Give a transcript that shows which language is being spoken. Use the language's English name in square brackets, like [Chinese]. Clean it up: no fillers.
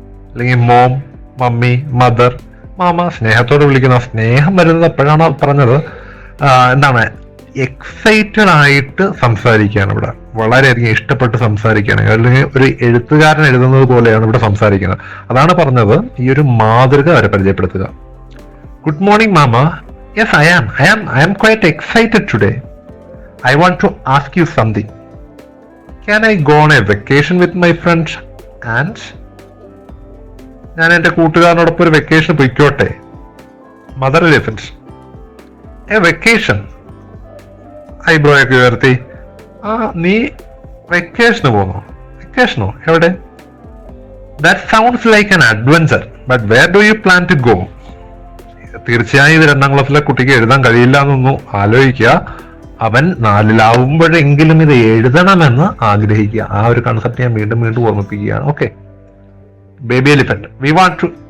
[Malayalam] അല്ലെങ്കിൽ mom, mummy, mother, mama. സ്നേഹത്തോടെ വിളിക്കുന്ന, സ്നേഹം വരുന്നത് എപ്പോഴാണ് പറഞ്ഞത്? എന്താണ്, എക്സൈറ്റഡ് ആയിട്ട് സംസാരിക്കുകയാണ് ഇവിടെ, വളരെയധികം ഇഷ്ടപ്പെട്ട് സംസാരിക്കുകയാണ്, അല്ലെങ്കിൽ ഒരു എഴുത്തുകാരൻ എഴുതുന്നത് പോലെയാണ് ഇവിടെ സംസാരിക്കുന്നത്. അതാണ് പറഞ്ഞത്, ഈ ഒരു മാതൃക അവരെ പരിചയപ്പെടുത്തുക. [English] Good morning, Mama. Yes, I am quite excited today. I want to ask you something. Can I go on a vacation with my friends? [Malayalam] And ഞാൻ എന്റെ കൂട്ടുകാരനോടൊപ്പം ഒരു വെക്കേഷൻ പോയിക്കോട്ടെ. Mother elephant, A vacation. ഐബ്രോയൊക്കെ ഉയർത്തി, നീ വെക്കേഷന് പോന്നോ? വെക്കേഷനോ? എവിടെ? [English] That sounds like an adventure, but where do you plan to go? [Malayalam] തീർച്ചയായും ഇത് 2ാം ക്ലാസ്സിലെ കുട്ടിക്ക് എഴുതാൻ കഴിയില്ല എന്നൊന്നും ആലോചിക്കുക. അവൻ 4ലാവുമ്പോഴെങ്കിലും ഇത് എഴുതണമെന്ന് ആഗ്രഹിക്കുക. ആ ഒരു കൺസെപ്റ്റ് ഞാൻ വീണ്ടും ഓർമ്മിപ്പിക്കുകയാണ്. Okay. [English] Baby elephant, we want to